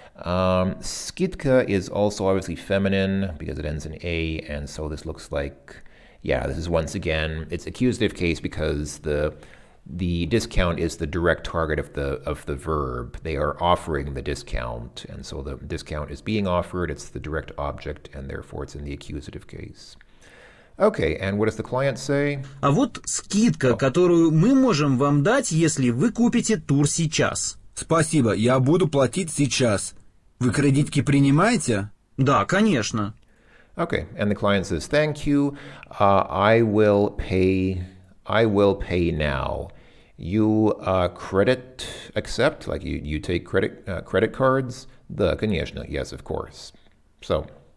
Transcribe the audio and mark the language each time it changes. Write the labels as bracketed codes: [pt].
[en] Skidka is also obviously feminine because it ends in a, and so this looks like, yeah, this is once again, it's accusative case because the discount is the direct target of the verb. They are offering the discount, and so the discount is being offered, it's the direct object, and therefore it's in the accusative case. Okay, and what does the client say? [ru] А вот скидка, которую мы можем вам дать, если вы купите тур сейчас. Спасибо, я буду платить сейчас. Вы кредитки принимаете? Да, конечно. [en] Okay, and the client says, thank you, I will pay now. You credit accept, like you take credit cards? [ru] Да, конечно, [en] yes, of course. So,